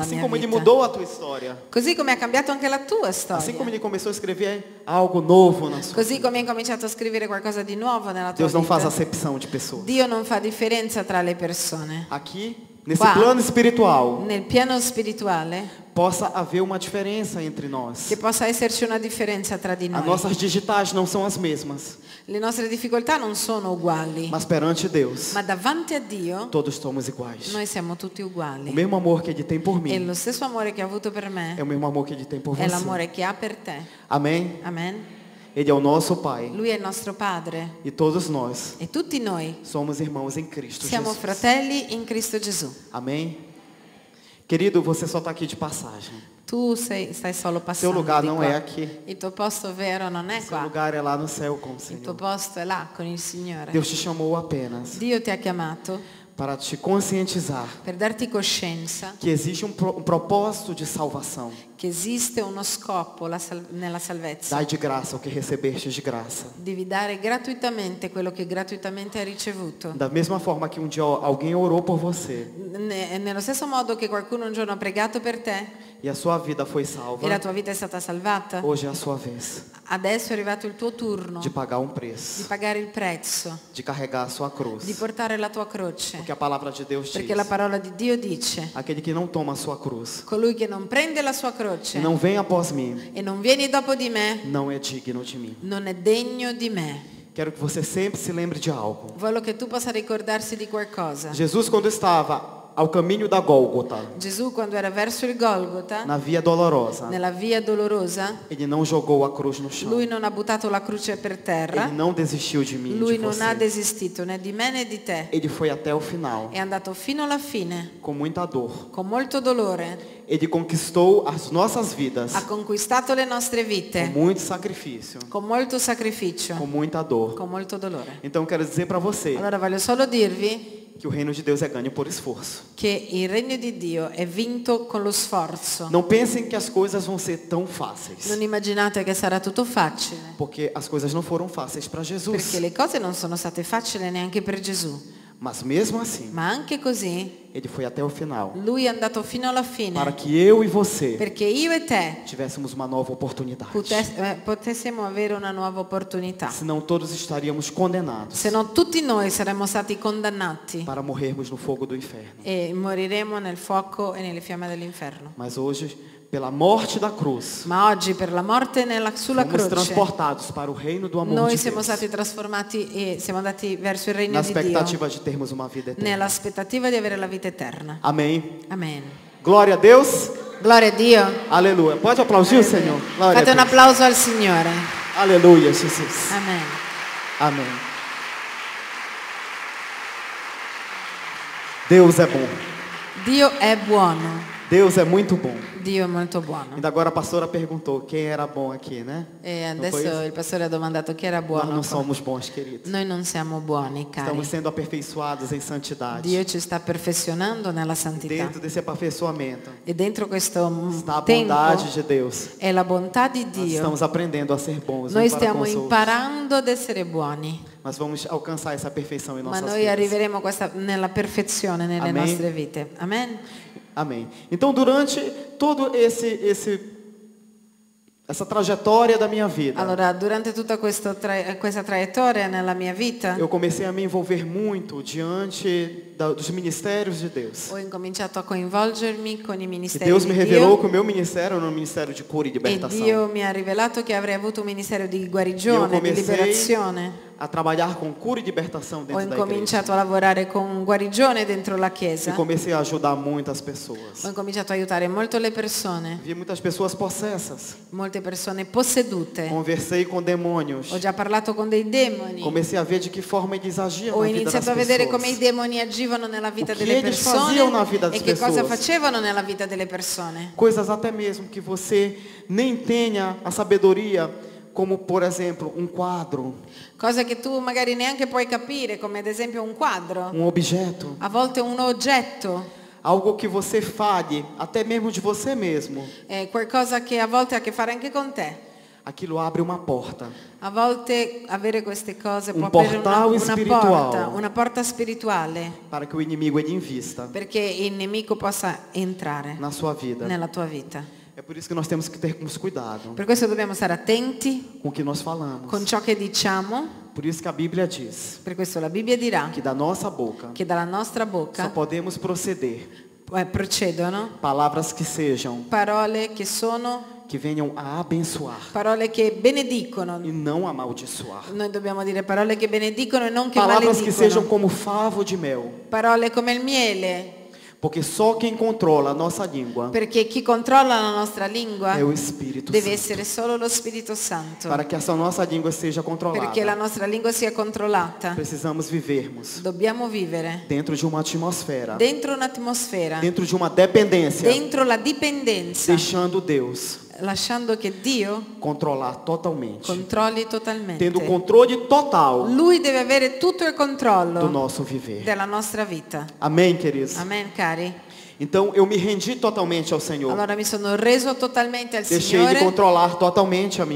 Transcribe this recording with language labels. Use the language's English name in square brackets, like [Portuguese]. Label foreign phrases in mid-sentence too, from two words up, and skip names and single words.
[Portuguese] Assim [Italian] mia [Portuguese] como Ele [Italian] vita. [Portuguese] mudou a tua história. [Italian] Così come ha cambiato anche la tua storia. [Portuguese] Assim como Ele começou a escrever algo novo na sua [Italian] Così [Portuguese] vida. [Italian] come hai cominciato a scrivere qualcosa di nuovo nella tua [Portuguese] Deus não faz [Italian] vita. [Portuguese] acepção de pessoas. [Italian] Dio non fa differenza tra le persone. [Portuguese] Aqui, nesse [Italian] Qua. [Portuguese] plano espiritual, [Italian] Nel piano spirituale [Portuguese] possa haver uma diferença entre nós. [Italian] che possa esserci una differenza tra di [Portuguese] As [Italian] noi. [Portuguese] nossas digitais não são as mesmas, [Italian] Le nostre difficoltà non sono uguali, [Portuguese] mas perante Deus, [Italian] ma davanti a Dio [Portuguese] todos somos iguais. [Italian] noi siamo tutti [Portuguese] O [Italian] uguali. [Portuguese] mesmo amor que Ele tem por [Italian] E [Portuguese] mim [Italian] lo stesso amore che ha avuto per [Portuguese] é [Italian] me [Portuguese] o mesmo amor que Ele tem por [Italian] è [Portuguese] você. [Italian] l'amore che ha per te. [Portuguese] Amém? [Italian] Amen. [Portuguese] Ele é o nosso Pai [Italian] Lui è il nostro Padre [Portuguese] e todos nós [Italian] e tutti noi [Portuguese] somos irmãos em Cristo [Italian] siamo [Portuguese] Jesus. [Italian] fratelli in Cristo Gesù. [Portuguese] Amém? Querido, você só está aqui de passagem. [Italian] Tu stai solo [Portuguese] Seu [Italian] passando [Portuguese] lugar [Italian] di [Portuguese] não [Italian] qua. [Portuguese] é aqui. [Italian] Il tuo posto vero non è [Portuguese] Seu [Italian] qua. [Portuguese] lugar é lá no céu com o [Italian] Il tuo [Portuguese] Senhor. [Italian] posto è là con il Signore. [Portuguese] Deus te chamou apenas [Italian] Dio ti ha chiamato [Portuguese] para te conscientizar [Italian] per darti coscienza [Portuguese] que existe um propósito de salvação. [Italian] che esiste uno scopo nella salvezza. [Portuguese] Dai de graça o que recebeste de graça. [Italian] Devi dare gratuitamente quello che gratuitamente hai ricevuto. [Portuguese] Da mesma forma que um dia alguém orou por você [Italian] Nello stesso modo che qualcuno un giorno ha pregato per te [Portuguese] e a sua vida foi [Italian] e [Portuguese] salva, [Italian] la tua vita è stata salvata, [Portuguese] hoje é a sua vez [Italian] adesso è arrivato il tuo turno [Portuguese] de pagar um [Italian] di [Portuguese] preço, [Italian] pagare il prezzo, [Portuguese] de carregar a sua cruz. [Italian] di portare la tua croce. [Portuguese] Porque a palavra de Deus diz: [Italian] Perché la parola di Dio dice: [Portuguese] aquele que não toma a sua cruz [Italian] colui che non prende la sua croce [Portuguese] e não vem após mim, [Italian] e non vieni dopo di me [Portuguese] não é digno de mim. [Italian] non è degno di me. [Portuguese] Quero que você sempre se lembre de algo. [Italian] Voglio che tu possa ricordarsi di qualcosa. [Portuguese] Jesus, quando estava ao caminho da Gólgota, [Italian] Gesù quando era verso il Golgota, [Portuguese] na via dolorosa, [Italian] nella via dolorosa, [Portuguese] ele não jogou a cruz no chão. [Italian] lui non ha buttato la croce per terra, [Portuguese] Ele não desistiu de mim, [Italian] lui [Portuguese] de [Italian] non ha [Portuguese] você. [Italian] desistito né di me né di te. [Portuguese] Ele foi até o final, [Italian] È andato fino alla fine, [Portuguese] com muita dor. [Italian] con molto dolore, [Portuguese] Ele conquistou as nossas vidas [Italian] ha conquistato le nostre [Portuguese] com [Italian] vite, [Portuguese] muito sacrifício, [Italian] con molto sacrificio, [Portuguese] com muita dor. [Italian] con molto dolore. [Portuguese] Então eu quero dizer para você [Italian] Allora voglio solo dirvi [Portuguese] que o reino de Deus é ganho por esforço. [Italian] che il regno di Dio è vinto con lo sforzo. [Portuguese] Não pensem que as coisas vão ser tão fáceis, [Italian] Non immaginate che sarà tutto facile, [Portuguese] porque as coisas não foram fáceis para Jesus. [Italian] perché le cose non sono state facili neanche per Gesù. [Portuguese] Mas mesmo assim, [Italian] Ma anche così, [Portuguese] ele foi até o final, [Italian] lui è andato fino alla fine, [Portuguese] para que eu e você [Italian] perché io e te [Portuguese] tivéssemos uma nova oportunidade. [Italian] potessimo avere una nuova opportunità. [Portuguese] Senão todos estaríamos condenados [Italian] Se no tutti noi saremmo stati condannati [Portuguese] para morrermos no fogo do inferno. [Italian] e moriremo nel fuoco e nelle fiamme dell'inferno. [Portuguese] Mas hoje, pela morte da cruz, [Italian] Ma oggi per la morte sulla [Portuguese] fomos [Italian] croce [Portuguese] transportados para o reino do amor [Italian] noi [Portuguese] de [Italian] siamo [Portuguese] Deus, [Italian] stati trasformati e siamo andati verso il regno [Portuguese] na [Italian] di Dio, [Portuguese] expectativa de termos uma vida eterna. [Italian] nell'aspettativa di avere la vita eterna. [Portuguese] Amém. [Italian] Amen. [Portuguese] Glória a Deus. [Italian] Gloria a Dio. [Portuguese] Aleluia. Pode aplaudir o Senhor. Glória [Italian] Fate [Portuguese] a [Italian] un [Portuguese] Deus. [Italian] applauso al Signore. [Portuguese] Aleluia, Jesus. [Italian] Amen. [Portuguese] Amém. Deus é bom. [Italian] Dio è buono. [Portuguese] Deus é muito bom. [Italian] Dio è molto buono. [Portuguese] Ainda agora a pastora perguntou quem era bom aqui, né? [Italian] E [Portuguese] Não foi [Italian] adesso [Portuguese] isso? [Italian] il pastore ha domandato chi era [Portuguese] Nós [Italian] buono. [Portuguese] não somos bons, queridos. [Italian] Noi non siamo buoni, cari. [Portuguese] Estamos sendo aperfeiçoados em santidade. [Italian] Dio ci sta perfezionando nella santità. [Portuguese] Dentro desse aperfeiçoamento [Italian] E dentro questo [Portuguese] está a [Italian] tempo [Portuguese] bondade de Deus. [Italian] è la bontà di [Portuguese] Nós [Italian] Dio. [Portuguese] estamos aprendendo a ser bons [Italian] Noi [Portuguese] uns para [Italian] stiamo [Portuguese] com os outros. [Italian] imparando ad essere buoni, [Portuguese] Nós vamos alcançar essa perfeição em [Italian] ma [Portuguese] nossas [Italian] noi [Portuguese] vidas. [Italian] arriveremo nella perfezione nelle Amen. nostre vite. Amen. [Portuguese] Amém. Então, durante todo essa trajetória da minha vida, [Italian] Allora, durante tutta questa traiettoria nella mia vita, [Portuguese] eu comecei a me envolver muito diante dos ministérios de Deus. [Italian] ho incominciato a coinvolgermi con i [Portuguese] E [Italian] ministeri [Portuguese] Deus [Italian] di [Portuguese] me revelou [Italian] Dio. [Portuguese] que o meu ministério era um ministério de cura e [Italian] E [Portuguese] libertação. [Italian] Dio mi ha rivelato che avrei avuto un ministero di [Portuguese] E eu [Italian] guarigione, di [Portuguese] comecei [Italian] liberazione. [Portuguese] a trabalhar com cura e libertação [Italian] Ho [Portuguese] dentro da igreja. [Italian] incominciato a lavorare con guarigione dentro la [Portuguese] E [Italian] chiesa. [Portuguese] comecei a ajudar muitas pessoas. [Italian] Ho incominciato a aiutare molto le persone, [Portuguese] Vi muitas pessoas possessas. [Italian] molte persone possedute. [Portuguese] Conversei com demônios. [Italian] Ho già parlato con dei demoni. [Portuguese] Comecei a ver de que forma eles agiam [Italian] Ho [Portuguese] na vida das [Italian] iniziato a vedere [Portuguese] pessoas. [Italian] come i demoni agivano nella vita [Portuguese] O que [Italian] delle [Portuguese] eles faziam na [Italian] persone [Portuguese] vida [Italian] e [Portuguese] das [Italian] che cosa [Portuguese] pessoas. [Italian] facevano nella vita delle persone. [Portuguese] Coisas até mesmo que você nem tenha a sabedoria, como por exemplo um quadro, [Italian] Cose che tu magari neanche puoi capire, come ad esempio un quadro, [Portuguese] um objeto, [Italian] a volte un oggetto, [Portuguese] algo que você fale, até mesmo de você mesmo. [Italian] qualcosa che a volte ha a che fare anche con te. [Portuguese] Aquilo abre uma porta. [Italian] A volte avere queste cose può [Portuguese] Un [Italian] aprire [Portuguese] portal spiritual. [Italian] una porta spirituale, [Portuguese] Para que o inimigo ele invista [Italian] perché il nemico possa entrare [Portuguese] na sua vida. [Italian] nella tua vita. [Portuguese] É por isso que nós temos que termos cuidado [Italian] Per questo dobbiamo stare attenti [Portuguese] com o que nós falamos. [Italian] con ciò che diciamo. [Portuguese] Por isso que a Bíblia diz [Italian] Per questo la Bibbia dirà [Portuguese] que da nossa boca [Italian] che dalla nostra [Portuguese] só [Italian] bocca [Portuguese] podemos proceder [Italian] procedono [Portuguese] palavras que sejam, [Italian] parole che sono [Portuguese] que venham a abençoar [Italian] parole che benedicono. [Portuguese] e não amaldiçoar. [Italian] Noi dobbiamo dire parole che benedicono e non che [Portuguese] Palavras que sejam [Italian] maledicono. [Portuguese] como favo de mel. [Italian] Parole come il miele, [Portuguese] Porque só quem controla a nossa língua [Italian] perché chi controlla la nostra lingua [Portuguese] é o Espírito [Italian] deve [Portuguese] Santo. [Italian] essere solo lo Spirito Santo. [Portuguese] Para que essa nossa língua seja [Italian] Perché la [Portuguese] controlada, [Italian] nostra lingua sia controllata, [Portuguese] precisamos vivermos [Italian] dobbiamo vivere [Portuguese] dentro de uma atmosfera, [Italian] dentro un'atmosfera, [Portuguese] dentro de uma dependência, [Italian] dentro la dipendenza, [Portuguese] deixando Deus [Italian] lasciando che Dio [Portuguese] controlar totalmente, [Italian] controlli totalmente. [Portuguese] tendo controle total [Italian] Lui deve avere tutto il [Portuguese] do [Italian] controllo [Portuguese] nosso viver. [Italian] della nostra vita. [Portuguese] Amém, queridos? [Italian] Amen, cari? [Portuguese] Então eu me rendi totalmente ao Senhor. [Italian] Allora mi sono reso totalmente al [Portuguese] Deixei de [Italian] Signore, [Portuguese] controlar totalmente a minha